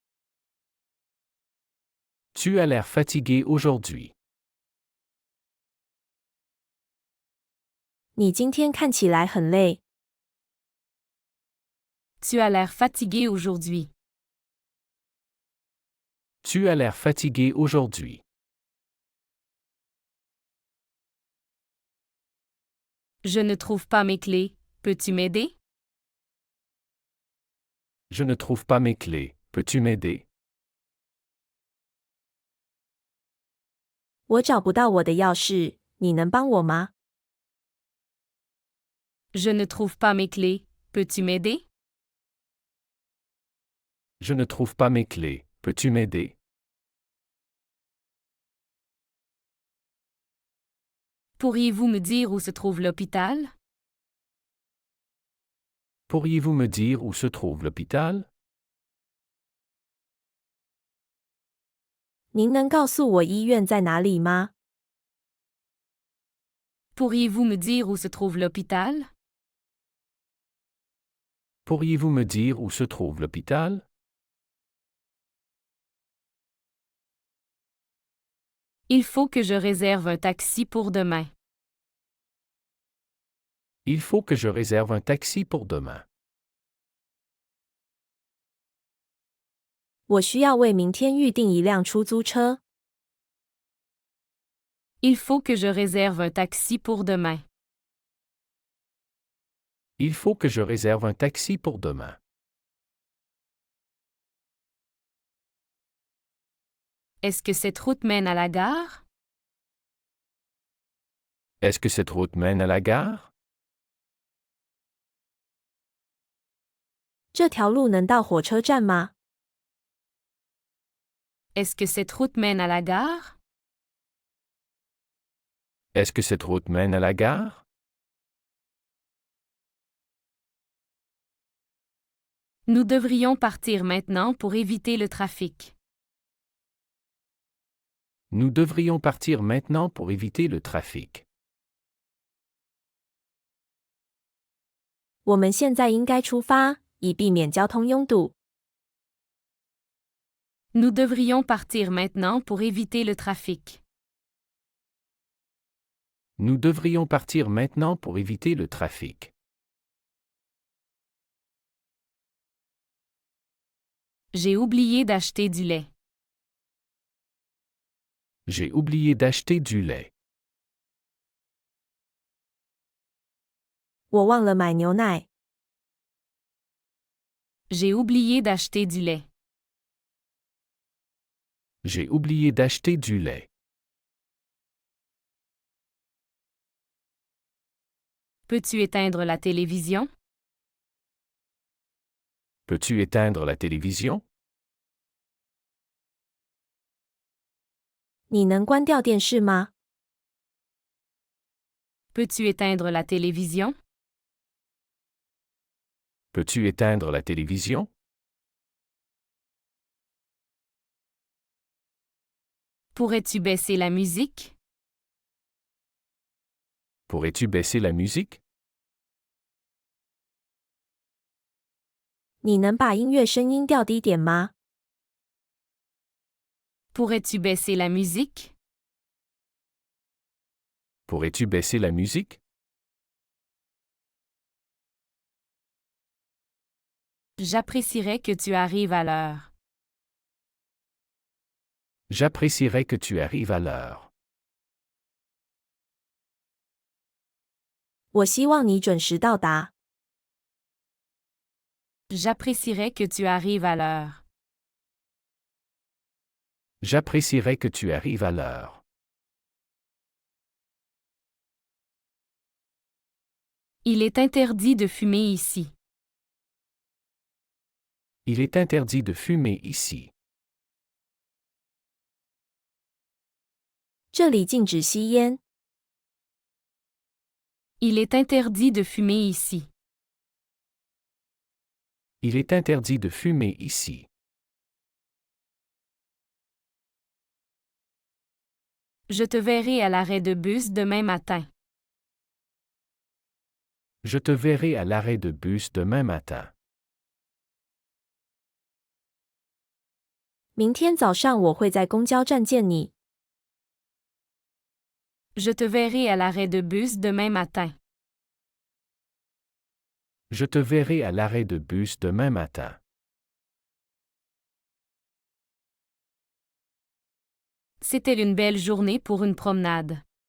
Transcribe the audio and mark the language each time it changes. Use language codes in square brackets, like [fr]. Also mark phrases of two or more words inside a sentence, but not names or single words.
[fr] Tu as l'air fatigué aujourd'hui. [zh] 你今天看起来很累。 [fr] Tu as l'air fatigué aujourd'hui. Tu as l'air fatigué aujourd'hui. Je ne trouve pas mes clés. Peux-tu m'aider? Je ne trouve pas mes clés. Peux-tu m'aider? [zh] 我找不到我的钥匙，你能帮我吗？ [fr] Je ne trouve pas mes clés. Peux-tu m'aider? Je ne trouve pas mes clés. Peux-tu m'aider? Pourriez-vous me dire où se trouve l'hôpital? Pourriez-vous me dire où se trouve l'hôpital? [zh] 您能告诉我医院在哪里吗？ [fr] Pourriez-vous me dire où se trouve l'hôpital? Pourriez-vous me dire où se trouve l'hôpital? Il faut que je réserve un taxi pour demain. Il faut que je réserve un taxi pour demain. [zh] 我需要为明天预订一辆出租车。 [fr] Il faut que je réserve un taxi pour demain. Il faut que je réserve un taxi pour demain. Est-ce que cette route mène à la gare? Est-ce que cette route mène à la gare? [zh] 这条路能到火车站吗？ [fr] Est-ce que cette route mène à la gare? Est-ce que cette route mène à la gare? Nous devrions partir maintenant pour éviter le trafic. Nous devrions partir maintenant pour éviter le trafic. [zh] 我们现在应该出发，以避免交通拥堵。 [fr] Nous devrions partir maintenant pour éviter le trafic. Nous devrions partir maintenant pour éviter le trafic. J'ai oublié d'acheter du lait. J'ai oublié d'acheter du lait. [zh] 我忘了买牛奶。 [fr] J'ai oublié d'acheter du lait. J'ai oublié d'acheter du lait. Peux-tu éteindre la télévision? Peux-tu éteindre la télévision? [zh] 你能关掉电视吗？ [fr] Peux-tu éteindre la télévision? Peux-tu éteindre la télévision? Pourrais-tu baisser la musique? Pourrais-tu baisser la musique? [zh] 你能把音乐声音调低点吗？ [fr] Pourrais-tu baisser la musique? Pourrais-tu baisser la musique? J'apprécierais que tu arrives à l'heure. J'apprécierais que tu arrives à l'heure. [zh] 我希望你准时到达。 [fr] J'apprécierais que tu arrives à l'heure. J'apprécierais que tu arrives à l'heure. Il est interdit de fumer ici. Il est interdit de fumer ici. [zh] 这里禁止吸烟。 [fr] Il est interdit de fumer ici. Il est interdit de fumer ici. Je te verrai à l'arrêt de bus demain matin. Je te verrai à l'arrêt de bus demain matin. [zh] 明天早上我会在公交站见你。 [fr] Je te verrai à l'arrêt de bus demain matin. Je te verrai à l'arrêt de bus demain matin. C'était une belle journée pour une promenade.